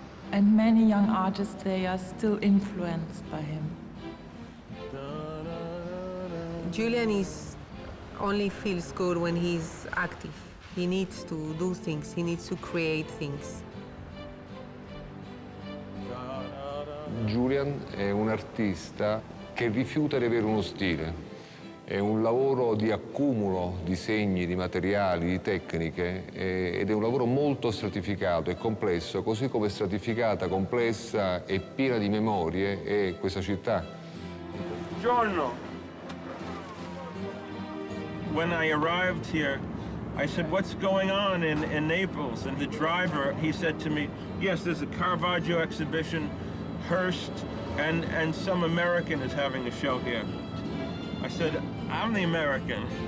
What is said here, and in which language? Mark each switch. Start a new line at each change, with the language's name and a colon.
English: And many young artists, they are still influenced by him. Julian only feels good when he's active. He needs to do things, he needs to create things.
Italian: Julian è un artista che rifiuta di avere uno stile. È un lavoro di accumulo di segni, di materiali, di tecniche ed è un lavoro molto stratificato e complesso, così come stratificata, complessa e piena di memorie è questa città. Buongiorno.
English: When I arrived here, I said, what's going on in Naples? And the driver, he said to me, yes, there's a Caravaggio exhibition, Hearst, and some American is having a show here. I said, I'm the American.